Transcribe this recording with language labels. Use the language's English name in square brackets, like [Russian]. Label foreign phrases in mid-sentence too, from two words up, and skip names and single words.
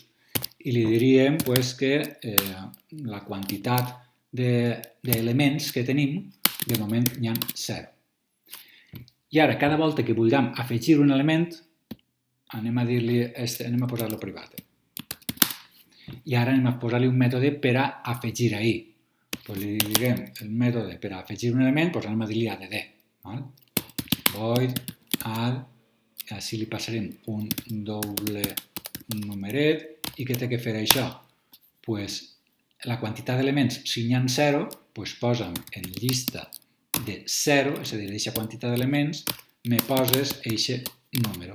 [Catalan] I li diríem que la quantitat d'elements que tenim, de moment hi ha 0. I ara, cada volta que vulguem afegir un element, anem a posar-lo privat. I ara anem a posar-li un mètode per a afegir ahir. Li direm el mètode per a afegir un element, anem a dir-li add. [English] Void add, [Catalan] així li passarem un doble numeret. I què té que fer això? La quantitat d'elements, si n'hi ha 0, posa'm en llista de 0, és a dir, d'aquesta quantitat d'elements, me poses aquest número.